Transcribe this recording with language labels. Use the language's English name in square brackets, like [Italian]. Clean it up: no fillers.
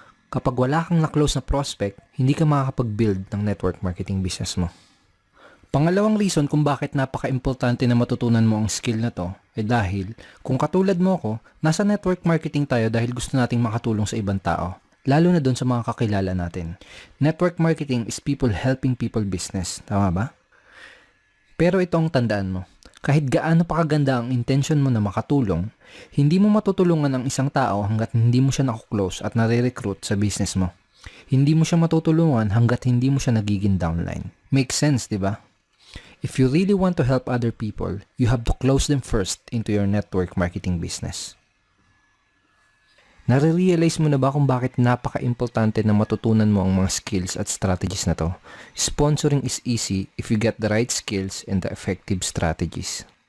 [Filipino] Kapag wala kang na-close na prospect, hindi ka makakapag-build ng network marketing business mo. Pangalawang reason kung bakit napaka-importante na matutunan mo ang skill na to ay dahil kung katulad mo ako, nasa network marketing tayo dahil gusto nating makatulong sa ibang tao, lalo na doon sa mga kakilala natin. [English] Network marketing is people helping people business, [Filipino] tama ba? Pero ito ang tandaan mo, kahit gaano pa kaganda ang intention mo na makatulong, hindi mo matutulungan ang isang tao hanggat hindi mo siya nakuklose at nare-recruit sa business mo. Hindi mo siya matutulungan hanggat hindi mo siya nagiging downline. [English] Makes sense, [Filipino] di ba? [English] If you really want to help other people, you have to close them first into your network marketing business. [Filipino] Nare-realize mo na ba kung bakit napaka-importante na matutunan mo ang mga skills at strategies na to? [English] Sponsoring is easy if you get the right skills and the effective strategies.